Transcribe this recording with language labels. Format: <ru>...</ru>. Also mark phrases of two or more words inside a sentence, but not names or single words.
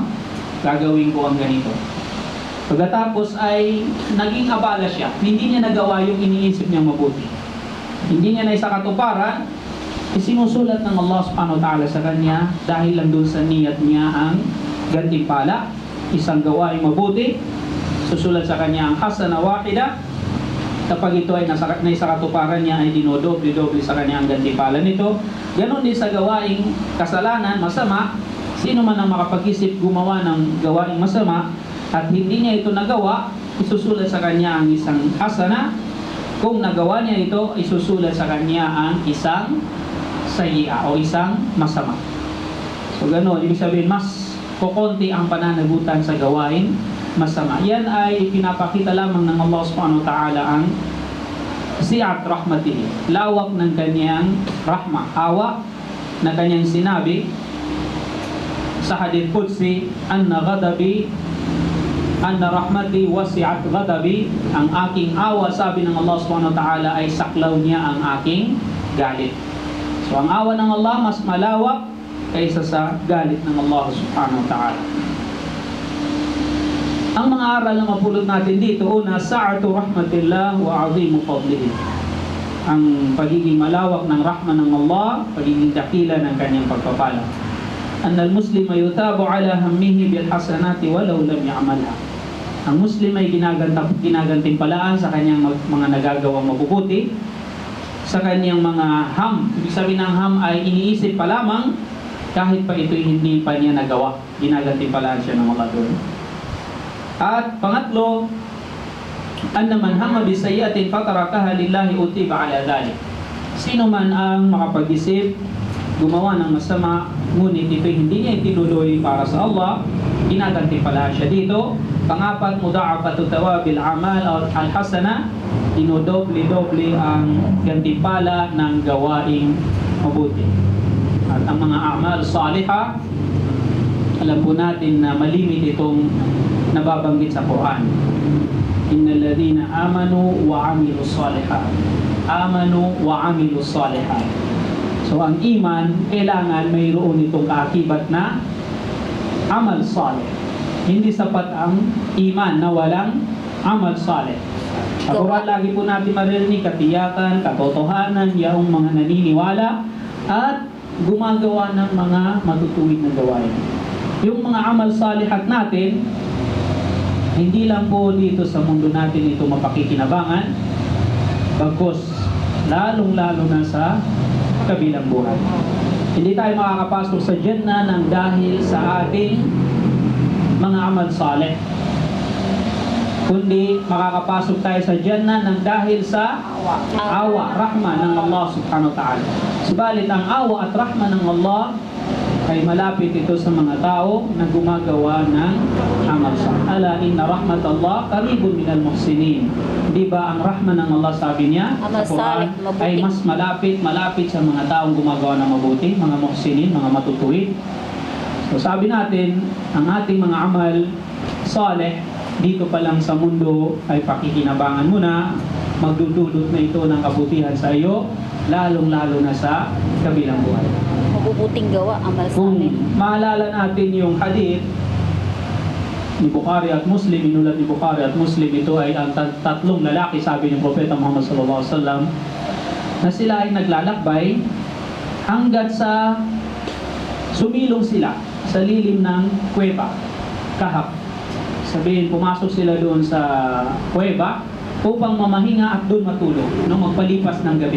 <tl>Gagawin ko ang ganito. Pagkatapos ay naging abala siya, hindi niya nagawa yung iniisip niyang mabuti. Hindi niya na isakatuparan, isinusulat ng Allah</tl> <ar>سبحانه وتعالى</ar> <tl>sa kanya dahil lang doon sa niyat niya ang gantimpala, isang gawain mabuti, susulat sa kanya ang</tl> <ar>حسنة واحدة.</ar> <tl>Kapag ito ay naisakatuparan niya ay dinodoble-doble sa kanya ang gantimpala nito. Ganon din sa gawaing kasalanan, masama. Sino man ang makapag-isip gumawa ng gawaing masama at hindi niya ito nagawa, isusulat sa kanya ang isang hasana. Kung nagawa niya ito, isusulat sa kanya ang isang sayyi'a o isang masama. So gano'n, ibig sabihin mas kukunti ang pananagutan sa gawain masama. Yan ay pinapakita lamang ng Allah</tl> <ar>سبحانه وتعالى</ar> <tl>ang</tl> <ar>سعة رحمته,</ar> <tl>lawak ng kanyang rahma, awa na kanyang sinabi sa</tl> <ar>حديث قدسي أن رحمتي وسعت غضبي.</ar> <tl>Ang aking awa, sabi ng Allah</tl> <ar>سبحانه وتعالى,</ar> <tl>ay saklaw niya ang aking galit. So ang awa ng Allah mas malawak kaysa sa galit ng Allah</tl> <ar>سبحانه وتعالى.</ar> <tl>Ang mga aral na mapulot natin dito, una,</tl> <ar>سعة رحمة الله وعظيم فضله.</ar> <tl>Ang pagiging malawak ng rahma ng Allah, pagiging dakila ng kanyang pagpapala.</tl> <ar>أن المسلم يثاب على همه بالحسنات ولو لم يعملها.</ar> <tl>Ang Muslim ay ginagantimpalaan sa kanyang mga nagagawang mabubuti, sa kanyang mga ham. Ibig sabihin ng ham ay iniisip pa lamang kahit pa ito'y hindi pa niya nagawa. Ginagantimpalaan siya ng mga doon. At pangatlo,</tl> <ar>أن من هم بسيئة فتركها لله أثيب على ذلك.</ar> <tl>Sino man ang makapag-isip gumawa ng masama, ngunit ito hindi niya itinuloy para sa Allah, ginagantimpala siya dito. Pangapat,</tl> <ar>مضاعفة ثواب العمل الحسنة,</ar> <tl>dinodoble-doble ang gantimpala ng gawaing mabuti. At ang mga</tl> <ar>أعمال صالحة,</ar> <tl>alam po natin na malimit itong nababanggit sa Quran.</tl> <ar>إن الذين آمنوا وعملوا الصالحات. آمنوا وعملوا الصالحات.</ar> <tl>So ang iman, kailangan mayroon itong kaakibat na</tl> <ar>عمل صالح.</ar> <tl>Hindi sapat ang iman na walang</tl> <ar>عمل صالح.</ar> <tl>Sa Quran, lagi po natin maririnig katiyakan, katotohanan, yaong mga naniniwala at gumagawa ng mga matutuwid na gawain. Yung mga</tl> <ar>أعمال صالحات</ar> <tl>natin, hindi lang po dito sa mundo natin ito mapakikinabangan, bagkus lalong-lalo na sa kabilang buhay. Hindi tayo makakapasok sa Jannah ng dahil sa ating mga</tl> <ar>عمل صالح,</ar> <tl>kundi makakapasok tayo sa Jannah ng dahil sa awa, rahma ng Allah</tl> <ar>سبحانه وتعالى.</ar> <tl>Subalit ang awa at rahma ng Allah ay malapit ito sa mga tao na gumagawa ng</tl> <ar>عمل صالح. ألا إن رحمة الله قريب من المحسنين.</ar> <tl>Di ba ang rahma ng Allah, sabi niya sa Quran, ay mas malapit sa mga taong gumagawa ng mabuti, mga muhsinin, mga matutuwid. So sabi natin, ang ating mga</tl> <ar>عمل صالح</ar> <tl>dito pa lang sa mundo ay pakikinabangan mo na, magdudulot na ito ng kabutihan sa iyo, lalong-lalo na sa kabilang buhay. Mabubuting gawa, amal Kung saleh. maalala natin yung hadith ni Bukhari at Muslim, inulat ni Bukhari at Muslim, ito ay ang tatlong lalaki, sabi ni Propeta Muhammad</tl> <ar>صلى الله عليه وسلم,</ar> <tl>na sila ay naglalakbay hanggat sa sumilong sila sa lilim ng kuweba, kahap. Sabihin, pumasok sila doon sa kuweba upang mamahinga at doon matulog nung magpalipas ng gabi.</tl>